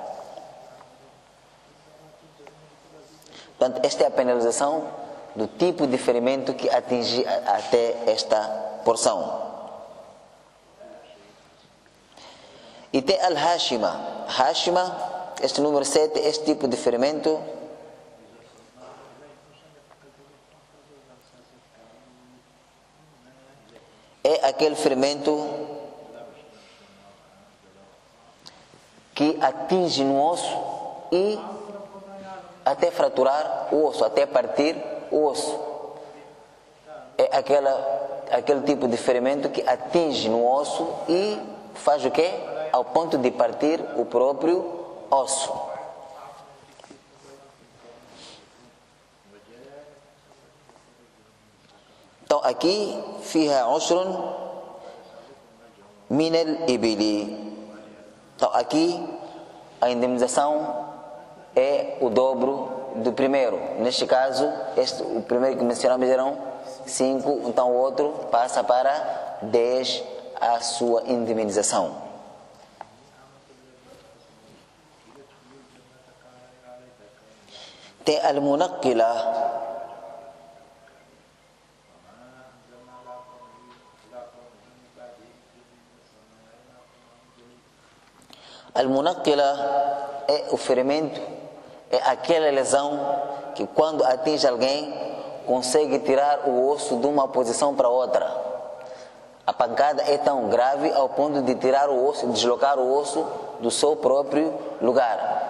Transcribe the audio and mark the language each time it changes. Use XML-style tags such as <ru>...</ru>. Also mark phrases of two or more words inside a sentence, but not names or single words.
<pt>Portanto, esta é a penalização do tipo de ferimento que atinge até esta porção. E tem al-Hashima. Hashima, este número 7, este tipo de ferimento é aquele ferimento que atinge no osso e até fraturar o osso, até partir o osso. É aquele tipo de ferimento que atinge no osso e faz o quê? Ao ponto de partir o próprio osso. Então aqui</pt> <ar>فيها 10 من الإبل.</ar> <pt>Então aqui a indemnização é o dobro do primeiro. Neste caso, o primeiro que mencionamos eram 5, então o outro passa para 10 a sua indemnização. Tem al-munaqqila. Al-munaqqila é o ferimento, é aquela lesão que quando atinge alguém consegue tirar o osso de uma posição para outra. A pancada é tão grave ao ponto de tirar o osso, deslocar o osso do seu próprio lugar.</pt>